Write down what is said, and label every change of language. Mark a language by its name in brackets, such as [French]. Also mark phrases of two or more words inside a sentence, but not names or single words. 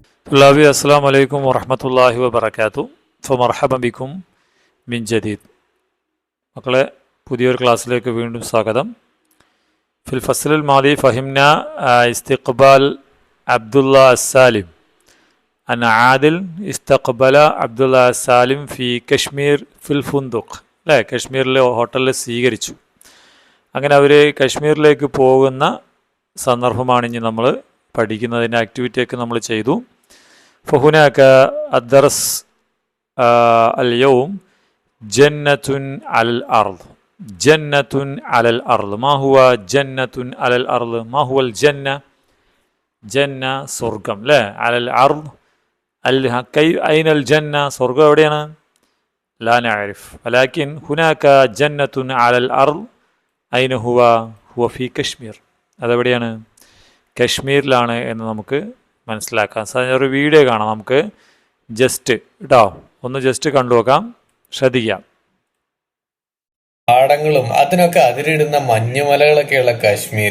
[Arabic] طلابي السلام عليكم ورحمة الله وبركاته فمرحبا بكم من جديد [Malayalam] മക്കളെ പുതിയൊരു ക്ലാസ്സിലേക്ക് വീണ്ടും സ്വാഗതം. [Arabic] في الفصل الماضي فهمنا استقبال عبد الله السالم عن عادل استقبل عبد الله السالم في كشمير في الفندق [Malayalam] അല്ലേ, കശ്മീരിലെ ഹോട്ടലിൽ സ്വീകരിച്ചു. അങ്ങനെ അവർ കശ്മീരിലേക്ക് പോകുന്ന സന്ദർഭമാണ് ഇനി നമ്മൾ പഠിക്കുന്നതിൻ്റെ ആക്ടിവിറ്റിയൊക്കെ നമ്മൾ ചെയ്തു. [Arabic] فهناك الدرس اليوم جنة على الأرض. جنة على الأرض. ما هو جنة على الأرض؟ ما هو الجنة؟ جنة സ്വർഗം لا على الأرض. أين الجنة؟ [Malayalam] സ്വർഗം എവിടെയാണ്? [Arabic] لا نعرف ولكن هناك جنة على الأرض. أين هو؟ هو في كشمير. [Malayalam] അതെവിടെയാണ്? കശ്മീരിലാണ് എന്ന് നമുക്ക് മനസ്സിലാക്കാം. ഒരു വീഡിയോ കാണാം, നമുക്ക് ജസ്റ്റ് കേട്ടോ ഒന്ന് ജസ്റ്റ് കണ്ടു നോക്കാം, ശ്രദ്ധിക്കാം. പാടങ്ങളും അതിനൊക്കെ അതിരിടുന്ന മഞ്ഞുമലകളൊക്കെയുള്ള കാശ്മീർ.